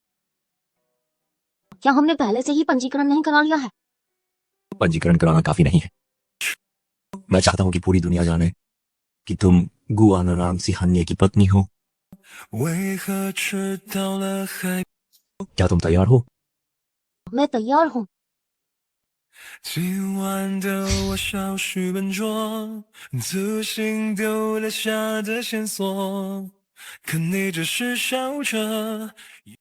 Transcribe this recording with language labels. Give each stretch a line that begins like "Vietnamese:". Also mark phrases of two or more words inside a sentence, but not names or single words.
Hindi: क्या हमने पहले से ही पंजीकरण नहीं करा लिया है? पंजीकरण कराना काफी नहीं है। मैं चाहता हूँ कि पूरी दुनिया जाने कि तुम गुआनाराम सिहान्ये की पत्नी हो। क्या तुम तैयार हो? मैं तैयार हूँ।
Chinese: 今晚的我稍许笨拙，自信丢了下的线索，可你只是笑着。